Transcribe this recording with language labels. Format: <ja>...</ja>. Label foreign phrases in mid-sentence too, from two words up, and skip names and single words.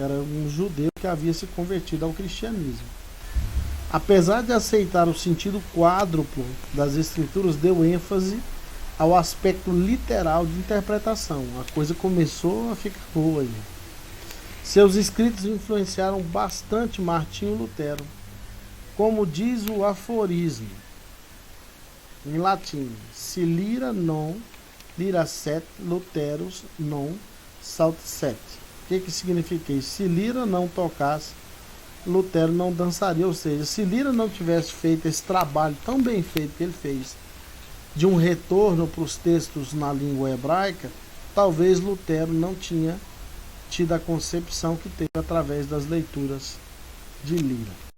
<pt>Era um judeu que havia se convertido ao cristianismo. Apesar de aceitar o sentido quádruplo das Escrituras, deu ênfase ao aspecto literal de interpretação. A coisa começou a ficar boa aí. Seus escritos influenciaram bastante Martinho Lutero. Como diz o aforismo em latim:</pt> <la>si lyra non lirasset, Luterus non saltset.</la> <pt>O que significa isso? Se Lira não tocasse, Lutero não dançaria. Ou seja, se Lira não tivesse feito esse trabalho tão bem feito que ele fez, de um retorno para os textos na língua hebraica, talvez Lutero não tinha tido a concepção que teve através das leituras de Lira.</pt>